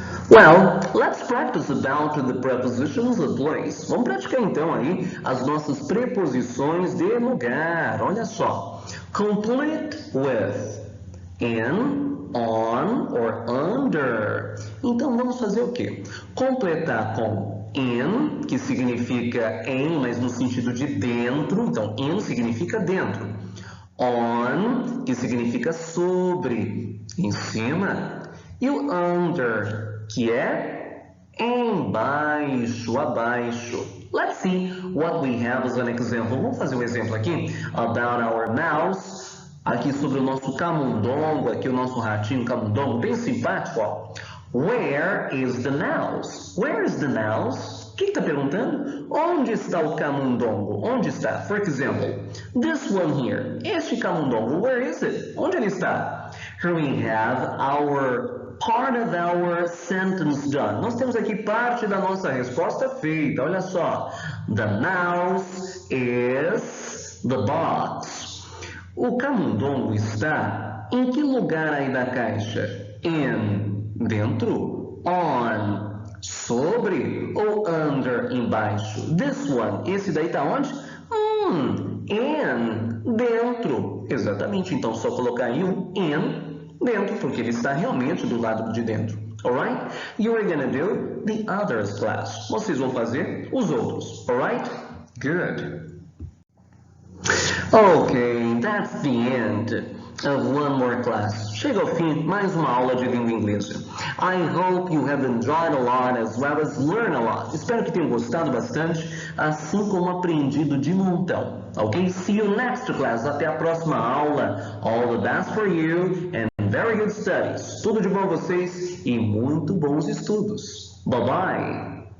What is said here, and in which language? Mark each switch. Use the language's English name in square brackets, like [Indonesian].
[English] Well, let's practice about the prepositions of place. [Portuguese] Vamos praticar então aí as nossas preposições de lugar. Olha só. [English] Complete with in, on or under. [Portuguese] Então vamos fazer o quê? Completar com in, que significa em, mas no sentido de dentro. Então in significa dentro. On, que significa sobre, em cima. E o under, que é embaixo, abaixo. [English] Let's see what we have as an example. [Portuguese] Vamos fazer um exemplo aqui [English] about our mouse. [Portuguese] Aqui sobre o nosso camundongo, aqui o nosso ratinho camundongo, bem simpático, ó. [English] Where is the mouse? Where is the mouse? [Portuguese] O que está perguntando? Onde está o camundongo? Onde está? [English] For example, this one here. [Portuguese] Este camundongo, [English] where is it? [Portuguese] Onde ele está? [English] Here we have our part of our sentence done. [Portuguese] Nós temos aqui parte da nossa resposta feita. Olha só. [English] The mouse is the box. [Portuguese] O camundongo está em que lugar aí da caixa? In, dentro. On, sobre. Ou under, embaixo. [English] This one, [Portuguese] esse daí está onde? In, dentro. Exatamente, então só colocar aí um in dentro, porque ele está realmente do lado de dentro. [English] Alright? You are gonna do the others class. [Portuguese] Vocês vão fazer os outros. [English] Alright? Good. Okay, that's the end of one more class. [Portuguese] Chega ao fim mais uma aula de língua inglesa. [English] I hope you have enjoyed a lot as well as learned a lot. [Portuguese] Espero que tenham gostado bastante, assim como aprendido de montão. Ok? [English] See you next class. [Portuguese] Até a próxima aula. [English] All the best for you and very good studies. [Portuguese] Tudo de bom a vocês e muito bons estudos. [English] Bye bye.